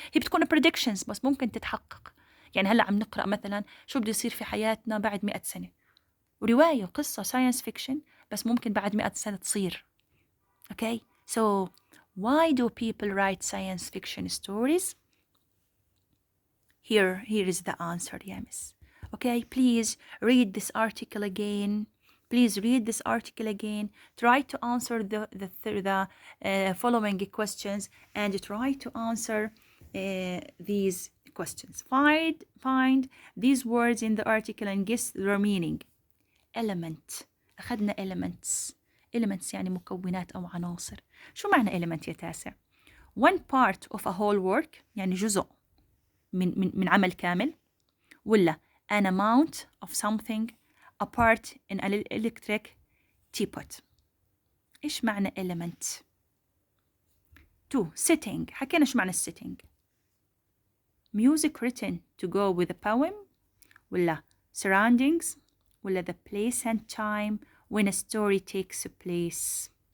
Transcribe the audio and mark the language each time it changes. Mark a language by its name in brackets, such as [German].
[Arabic] هي بتكون predictions بس ممكن تتحقق. يعني هلأ عم نقرأ مثلا شو بده يصير في حياتنا بعد 100 سنة ورواية وقصة science fiction بس ممكن بعد 100 سنة تصير. [English] Okay, so why do people write science fiction stories? Here is the answer, Yamis. Okay, please read this article again. Please read this article again. Try to answer the following questions and try to answer these questions. Find these words in the article and guess their meaning. Element. [Arabic] أخذنا elements. Elements يعني مكونات أو عناصر. شو معنى element يا تاسع؟ [English] One part of a whole work [Arabic] يعني جزء من عمل كامل. ولا [English] an amount of something a part in an electric teapot. [Arabic] إيش معنى element؟ 2. [English] Setting. [Arabic] حكينا شو معنى setting. [English] Music written to go with a poem. [Arabic] ولا [English] surroundings. [Arabic] ولا [English] the place and time when a story takes place.